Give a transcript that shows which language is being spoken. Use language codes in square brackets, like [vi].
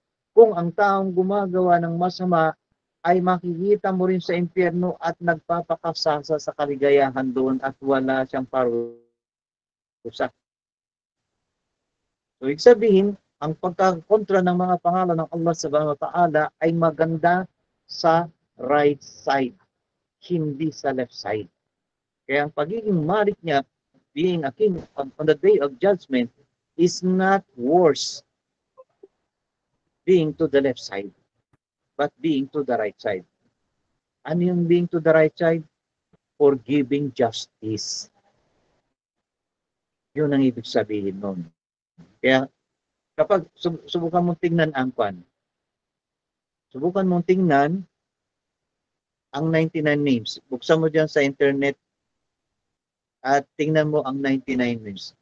[tl] Kung ang taong gumagawa ng masama ay makikita mo rin sa impyerno at nagpapakasasa sa kaligayahan doon at wala siyang parusa. So, ibig sabihin, ang pagkakontra ng mga pangalan ng Allah subhanahu wa ta'ala ay maganda sa right side, hindi sa left side. Kaya ang pagiging Malik niya, [en] being a king on the day of judgment, is not worse being to the left side, but being to the right side. [tl] Ano yung being to the right side? [en] Forgiving justice. [tl] Yun ang ibig sabihin nun. Kaya kapag subukan mong tingnan ang kwan, subukan mong tingnan ang 99 names. Buksan mo dyan sa internet at tingnan mo ang 99 names.